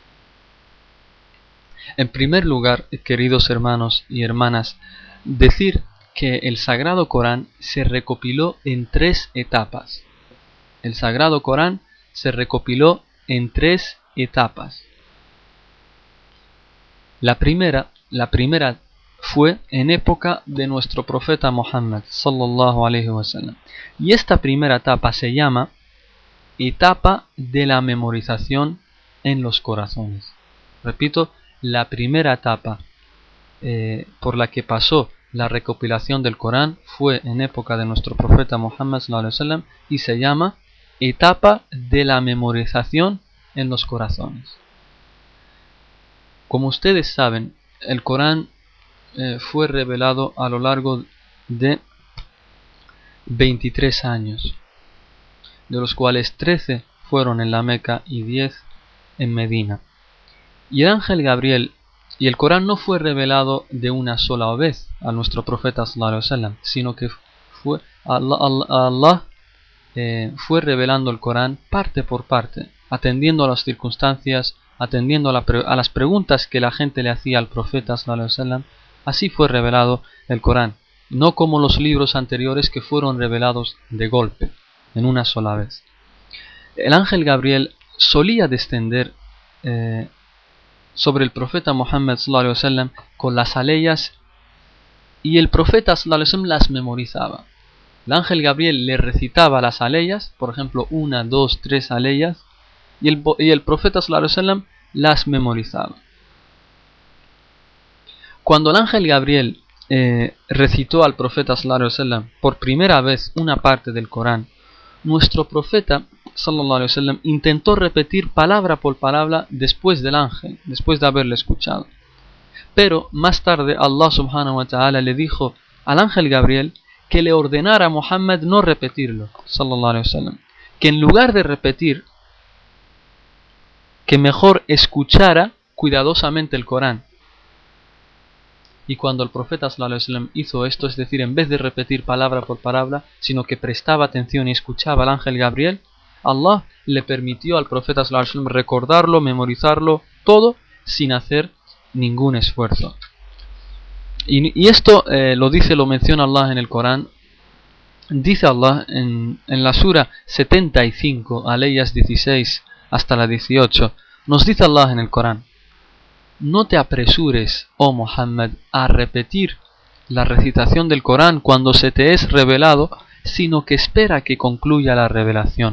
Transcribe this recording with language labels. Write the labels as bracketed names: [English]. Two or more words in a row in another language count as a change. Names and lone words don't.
[Spanish] En primer lugar, queridos hermanos y hermanas, decir que el Sagrado Corán se recopiló en 3 etapas. El Sagrado Corán se recopiló en 3 etapas. La primera fue en época de nuestro profeta Muhammad [Arabic] صلى الله عليه وسلم. [Spanish] Y esta primera etapa se llama etapa de la memorización en los corazones. Repito, la primera etapa por la que pasó la recopilación del Corán fue en época de nuestro profeta Muhammad [Arabic] صلى الله عليه وسلم [Spanish] y se llama etapa de la memorización en los corazones. Como ustedes saben, el Corán fue revelado a lo largo de 23 años, de los cuales 13 fueron en la Meca y 10 en Medina. Y el ángel Gabriel, y el Corán no fue revelado de una sola vez a nuestro profeta [Arabic] صلى الله عليه وسلم, [Spanish] sino que fue Allah fue revelando el Corán parte por parte, atendiendo a las circunstancias, atendiendo a las preguntas que la gente le hacía al profeta [Arabic] صلى الله عليه وسلم. [Spanish] Así fue revelado el Corán, no como los libros anteriores que fueron revelados de golpe, en una sola vez. El ángel Gabriel solía descender sobre el profeta Muhammad [Arabic] صلى الله عليه وسلم [Spanish] con las aleyas, y el profeta [Arabic] صلى الله عليه وسلم [Spanish] las memorizaba. El ángel Gabriel le recitaba las aleyas, por ejemplo 1, 2, 3 aleyas, y el profeta [Arabic] صلى الله عليه وسلم [Spanish] las memorizaba. Cuando el ángel Gabriel recitó al profeta [Arabic] صلى الله عليه وسلم [Spanish] por primera vez una parte del Corán, nuestro profeta [Arabic] صلى الله عليه وسلم [Spanish] intentó repetir palabra por palabra después del ángel, después de haberle escuchado. Pero más tarde Allah [Arabic] سبحانه وتعالى [Spanish] le dijo al ángel Gabriel que le ordenara a Muhammad no repetirlo, [Arabic] صلى الله عليه وسلم, [Spanish] que en lugar de repetir, que mejor escuchara cuidadosamente el Corán. Y cuando el profeta [Arabic] صلى الله عليه وسلم [Spanish] hizo esto, es decir, en vez de repetir palabra por palabra, sino que prestaba atención y escuchaba al ángel Gabriel, Allah le permitió al profeta [Arabic] صلى الله عليه وسلم [Spanish] recordarlo, memorizarlo, todo sin hacer ningún esfuerzo. Y esto lo menciona Allah en el Corán. Dice Allah en la sura 75, aleyas 16 hasta la 18, nos dice Allah en el Corán: no te apresures, oh Muhammad, a repetir la recitación del Corán cuando se te es revelado, sino que espera que concluya la revelación.